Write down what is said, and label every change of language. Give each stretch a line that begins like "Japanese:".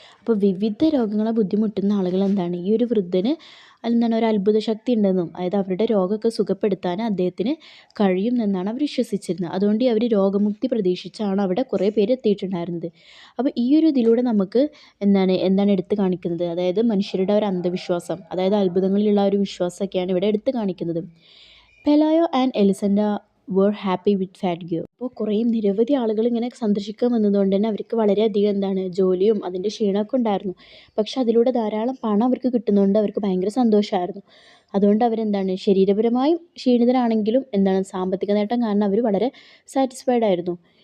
Malayalam: അപ്പോൾ വിവിധ രോഗങ്ങളെ ബുദ്ധിമുട്ടുന്ന ആളുകൾ ഈ ഒരു വൃദ്ധന് ഒരു അത്ഭുത ശക്തി ഉണ്ടെന്നും, അതായത് അവരുടെ രോഗമൊക്കെ സുഖപ്പെടുത്താൻ അദ്ദേഹത്തിന് കഴിയും എന്നാണ് അവർ വിശ്വസിച്ചിരുന്നത്. അതുകൊണ്ട് അവർ രോഗമുക്തി പ്രതീക്ഷിച്ചാണ് അവിടെ കുറേ പേര് എത്തിയിട്ടുണ്ടായിരുന്നത്. അപ്പോൾ ഈ ഒരു ഇതിലൂടെ നമുക്ക് എന്താണ് എടുത്തു കാണിക്കുന്നത്? അതായത് മനുഷ്യരുടെ ഒരു അന്ധവിശ്വാസം, അതായത് അത്ഭുതങ്ങളിലുള്ള ഒരു വിശ്വാസമൊക്കെയാണ് ഇവിടെ എടുത്തു കാണിക്കുന്നത്.
English: Pelayo and Elizondo were happy with fatigue.
Malayalam: അപ്പോൾ നിരവധി ആളുകൾ ഇങ്ങനെ സന്ദർശിക്കാൻ വന്നതുകൊണ്ട് തന്നെ അവർക്ക് വളരെയധികം ജോലിയും അതിൻ്റെ ക്ഷീണമൊക്കെ ഉണ്ടായിരുന്നു. പക്ഷെ അതിലൂടെ ധാരാളം പണം അവർക്ക് കിട്ടുന്നതുകൊണ്ട് അവർക്ക് ഭയങ്കര സന്തോഷമായിരുന്നു. അതുകൊണ്ട് ശരീരപരമായും ക്ഷീണിതരാണെങ്കിലും സാമ്പത്തിക നേട്ടം കാരണം അവർ വളരെ സാറ്റിസ്ഫൈഡ് ആയിരുന്നു.